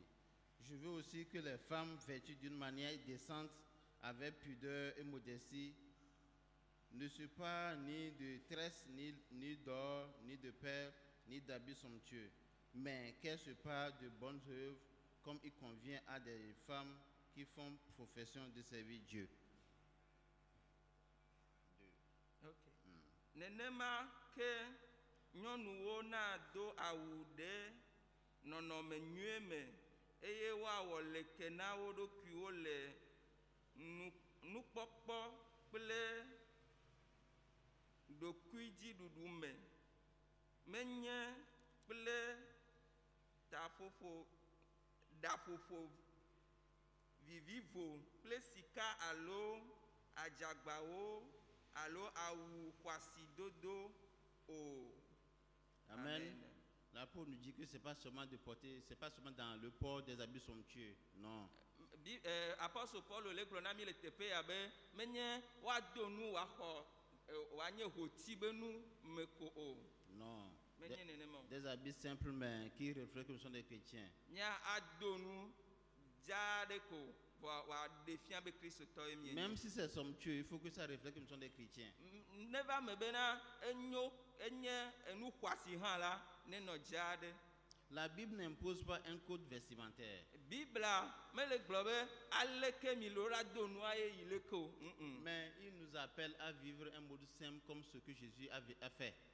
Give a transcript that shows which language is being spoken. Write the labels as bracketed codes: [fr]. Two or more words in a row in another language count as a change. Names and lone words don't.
[fr] Je veux aussi que les femmes vêtues d'une manière décente, avec pudeur et modestie, ne soient pas ni de tresses, ni d'or, ni de perles, ni d'habits somptueux, mais qu'elles se parlent de bonnes œuvres, comme il convient à des femmes qui font profession de servir Dieu. [ee] Nenema ke nyɔnuwo na do awu ɖe nɔnɔme nyuie me eye woawɔ leke na wo ɖokuiwo le nukpɔkpɔ kple ɖokuidziɖuɖu me, menye kple ɖaƒoƒo vivivo kple sika alo adzagbawo alo awu xɔasidodo o. Amen. [fr] La Paul nous dit que c'est pas seulement de porter, c'est pas seulement dans le port des habits somptueux, non. [ee] Apôtre Paul le gblɔna mi le teƒe ya be menye woado nu woaxɔ woanye hoti be nu me ko o. [fr] Non. Des habits simples mais qui reflètent que nous sommes des chrétiens. [ee] Nya ado nu dzade ko. [fr] Même si c'est somptueux, il faut que ça reflète que nous sommes des chrétiens. La Bible n'impose pas un code vestimentaire. Mais il nous appelle à vivre un mode simple comme ce que Jésus a fait.